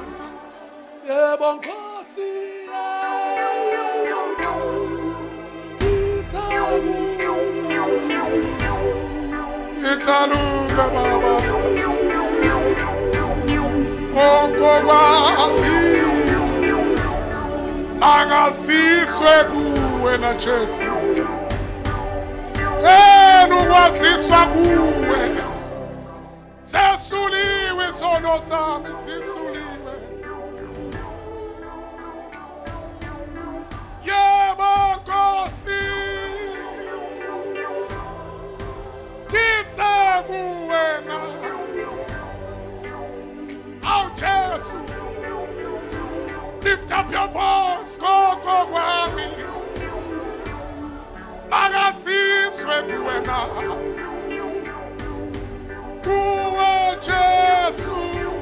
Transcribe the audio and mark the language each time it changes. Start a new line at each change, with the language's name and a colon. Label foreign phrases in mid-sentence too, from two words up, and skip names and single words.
Zulu: Yebo Nkosi, Italuka Baba, konke kwami angaziswe kuwe na Jesu. Tena ukwaziswa kuwe, sesuliwe izono zami zisuliwe. Yebo Nkosi, kuwena. Awu Jesu,
English: lift up your voice,
Zulu: konke kwami Makasizwe kuwena. Kuwe Jesu.